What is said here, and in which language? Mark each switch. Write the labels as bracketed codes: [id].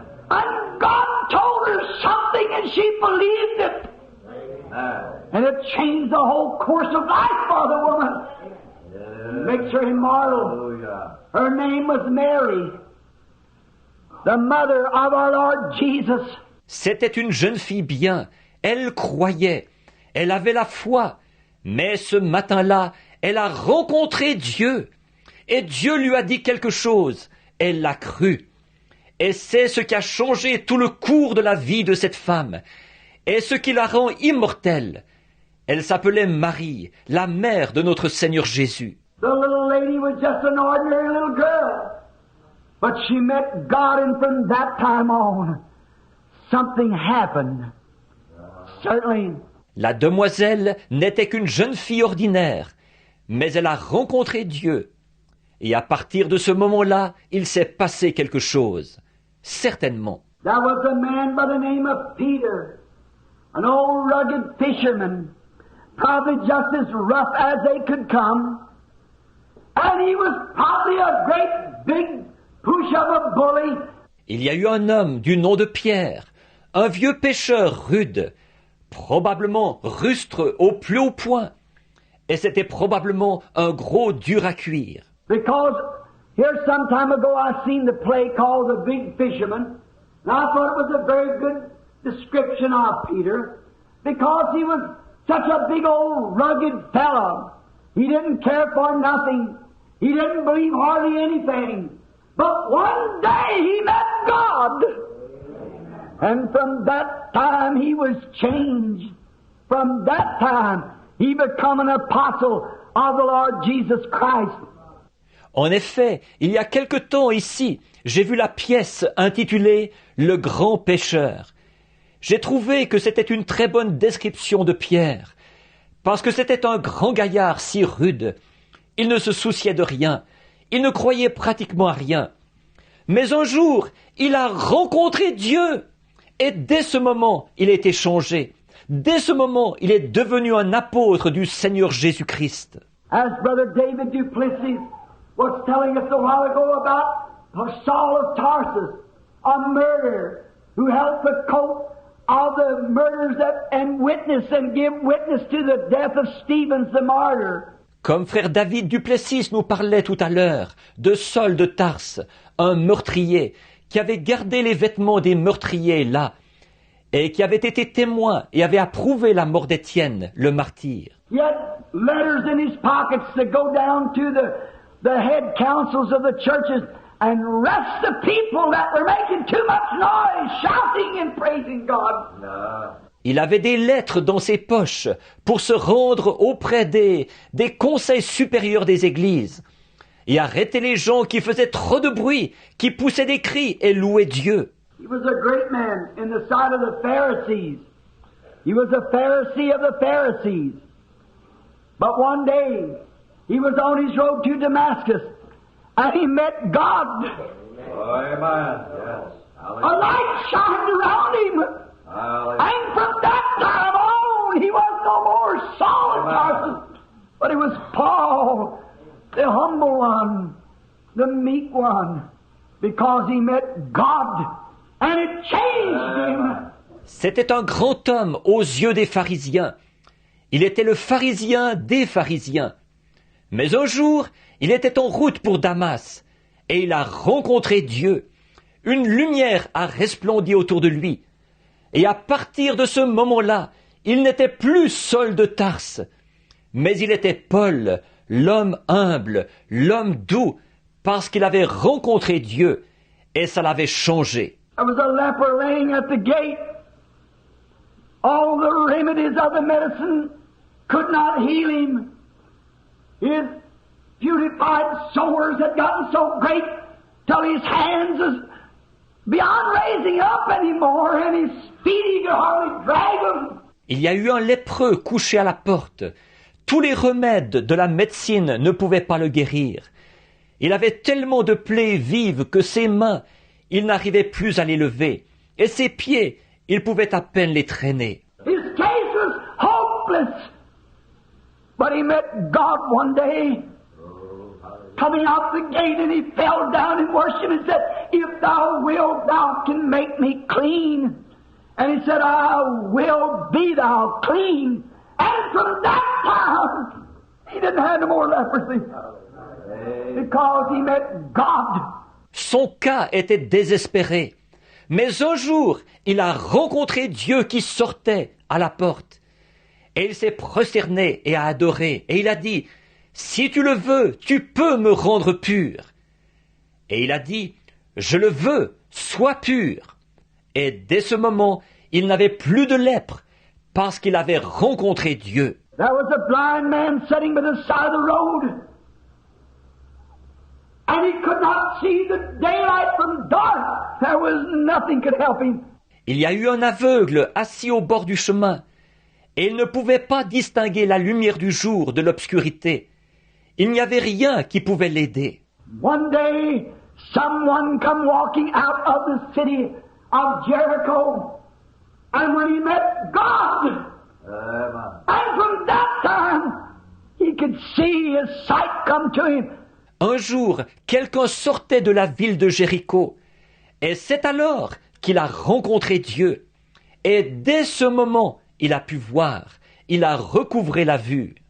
[en] And God told her something and she believed it. And it changed the whole course of life for the woman. Makes her immortal. Her name was Mary, the mother of our Lord Jesus. [fr] C'était une jeune fille bien, elle croyait, elle avait la foi, mais ce matin-là, elle a rencontré Dieu, et Dieu lui a dit quelque chose, elle l'a cru. Et c'est ce qui a changé tout le cours de la vie de cette femme, et ce qui la rend immortelle. Elle s'appelait Marie, la mère de notre Seigneur Jésus. [en] The little lady was just an ordinary little girl, but she met God, and from that time on, something happened. Certainly. [fr] La demoiselle n'était qu'une jeune fille ordinaire, mais elle a rencontré Dieu. Et à partir de ce moment-là, il s'est passé quelque chose. Certainement. [en] There was a man by the name of Peter, an old rugged fisherman, probably just as rough as they could come. And he was probably a great big push of a bully. [fr] Il y a eu un homme du nom de Pierre, un vieux pêcheur rude, probablement rustre au plus haut point, et c'était probablement un gros dur à cuire. [en] Because here some time ago I seen the play called The Big Fisherman, and I thought it was a very good description of Peter, because he was such a big old rugged fellow. He didn't care for nothing. He didn't believe hardly anything. But one day he met God. And from that time he was changed. From that time he became an apostle of the Lord Jesus Christ. [fr] En effet, il y a quelque temps ici, j'ai vu la pièce intitulée « Le grand pêcheur ». J'ai trouvé que c'était une très bonne description de Pierre, parce que c'était un grand gaillard si rude. Il ne se souciait de rien, il ne croyait pratiquement à rien. Mais un jour, il a rencontré Dieu, et dès ce moment, il a été changé. Dès ce moment, il est devenu un apôtre du Seigneur Jésus-Christ. [en] As Brother David Duplessis was telling us a while ago about Saul of Tarsus, a murderer who held the coat of the murderers and witness and give witness to the death of Stephen the martyr. [fr] Comme frère David Duplessis nous parlait tout à l'heure de Saul de Tarse, un meurtrier qui avait gardé les vêtements des meurtriers là, et qui avait été témoin et avait approuvé la mort d'Étienne, le martyr. [en] He had letters in his pockets to go down to the head councils of the churches and arrest the people that were making too much noise, shouting and praising God. [fr] Il avait des lettres dans ses poches pour se rendre auprès des conseils supérieurs des églises et arrêter les gens qui faisaient trop de bruit, qui poussaient des cris et louaient Dieu. [en] He was a great man in the sight of the Pharisees. He was a Pharisee of the Pharisees. But one day, he was on his road to Damascus, and he met God. Amen. Yes. A light shined around him. And from that time on, he was no more Saul of Tarsus, but he was Paul, the humble one, the meek one, because he met God, and it changed him. [fr] C'était un grand homme aux yeux des pharisiens. Il était le pharisien des pharisiens. Mais un jour, il était en route pour Damas, et il a rencontré Dieu. Une lumière a resplendi autour de lui. Et à partir de ce moment-là, il n'était plus Saul de Tarse, mais il était Paul, l'homme humble, l'homme doux, parce qu'il avait rencontré Dieu, et ça l'avait changé. [en] There was a leper laying at the gate. All the remedies of the medicine could not heal him. His beautified sores had gotten so great till his hands was beyond raising up anymore, and his feet he could hardly drag them. [fr] Il y a eu un lépreux couché à la porte. Tous les remèdes de la médecine ne pouvaient pas le guérir. Il avait tellement de plaies vives que ses mains, il n'arrivait plus à les lever, et ses pieds, il pouvait à peine les traîner. [en] His case was hopeless. But he met God one day, coming out the gate, and he fell down and worshipped and said, "If thou wilt, thou can make me clean." And he said, I will be thou clean. And from that time, he didn't have no more leprosy. Because he met God. [fr] Son cas était désespéré. Mais un jour, il a rencontré Dieu qui sortait à la porte. Et il s'est prosterné et a adoré. Et il a dit, « Si tu le veux, tu peux me rendre pur. » Et il a dit, « Je le veux, sois pur. » Et dès ce moment, il n'avait plus de lèpre parce qu'il avait rencontré Dieu. [en] There was a blind man sitting by the side of the road. And he could not see the daylight from dark. There was nothing could help him. [fr] Il y a eu un aveugle assis au bord du chemin, et il ne pouvait pas distinguer la lumière du jour de l'obscurité. Il n'y avait rien qui pouvait l'aider. [en] One day, someone come walking out of the city of Jericho, and when he met God, and from that time, he could see his sight come to him. [fr] Un jour, quelqu'un sortait de la ville de Jéricho, et c'est alors qu'il a rencontré Dieu. Et dès ce moment, il a pu voir, il a recouvré la vue.